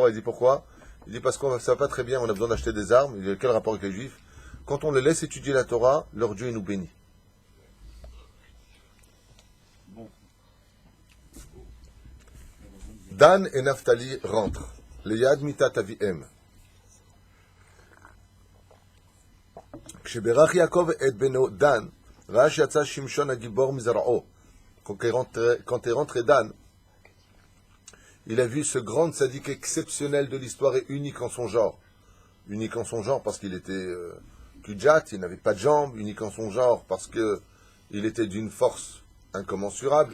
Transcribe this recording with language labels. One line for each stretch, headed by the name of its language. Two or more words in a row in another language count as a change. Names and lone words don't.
French: Il dit pourquoi? Il dit parce qu'on ça va pas très bien, on a besoin d'acheter des armes. Il dit quel rapport avec les Juifs? Quand on les laisse étudier la Torah, leur Dieu nous bénit. Dan et Naphtali rentrent.
Hebrew: ליד מיטת אביהם. כשברך יעקב את בנו דן, ראה שיצא שמשון הגיבור מזרעו.
French: Quand est rentré Dan, il a vu ce grand tzaddik exceptionnel de l'histoire et unique en son genre. Unique en son genre parce qu'il était kudjat, il n'avait pas de jambes. Unique en son genre parce qu'il était d'une force incommensurable.